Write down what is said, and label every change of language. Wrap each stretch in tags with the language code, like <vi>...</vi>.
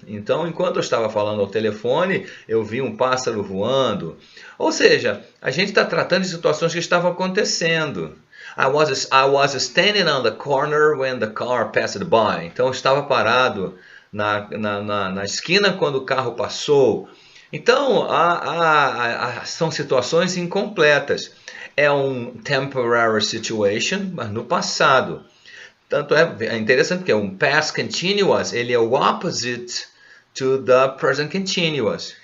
<pt>Então, enquanto eu estava falando ao telefone, eu vi um pássaro voando. Ou seja, a gente está tratando de situações que estavam acontecendo.</pt> <en>I was standing on the corner when the car passed by.</en> <pt>Então, eu estava parado na esquina quando o carro passou. Então, são situações incompletas. É um temporary situation, mas no passado. Tanto é interessante que é um past continuous, ele é o</pt> <en>opposite to the present continuous.</en>